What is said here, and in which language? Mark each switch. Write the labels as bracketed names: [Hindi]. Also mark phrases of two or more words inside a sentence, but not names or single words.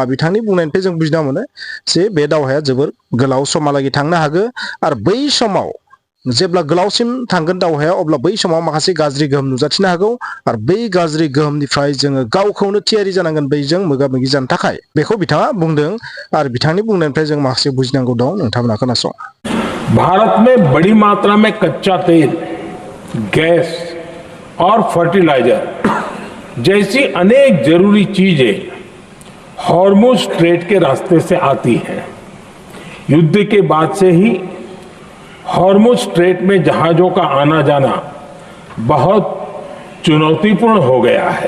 [Bodo] बिथांनि बुंनायनिफ्राय जों बुजिना मोनो जे बे दावहाया जोबोर गोलाव समहालागै थांनो हागौ आरो बै समाव जेब्ला गोलावसिम थांगोन दावहाया अब्ला बै समाव माखासे गाज्रि गोहोम नुजाथिनो हागौ आरो बै गाज्रि गोहोमनिफ्राय जोङो गावखौनो थियारि जानांगोन बैजों मोगा मोगि जानो थाखाय बेखौ बिथाङा बुंदों आरो बिथांनि बुंनायनिफ्राय जों माखासे बुजिनांगौ दं। नोंथांमोना खोनासं। [Hindi] भारत में बड़ी मात्रा में कच्चा तेल, गैस और फर्टिलाइजर जैसी अनेक जरूरी चीजें हॉर्मुज स्ट्रेट के रास्ते से आती हैं। युद्ध के बाद से ही हॉर्मुज स्ट्रेट में जहाजों का आना जाना बहुत चुनौतीपूर्ण हो गया है।